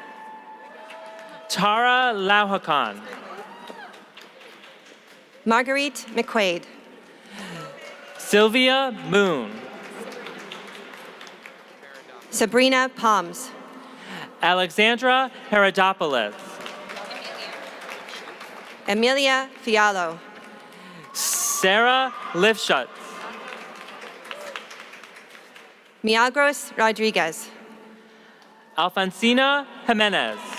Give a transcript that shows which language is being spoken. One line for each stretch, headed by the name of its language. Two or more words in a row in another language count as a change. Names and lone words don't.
English: Tara Lauhakan. Marguerite McQuaid. Sylvia Moon. Sabrina Palms. Alexandra Herodopoulos. Emilia Fialo. Sarah Lifshutz. Milagros Rodriguez. Alfonsina Jimenez.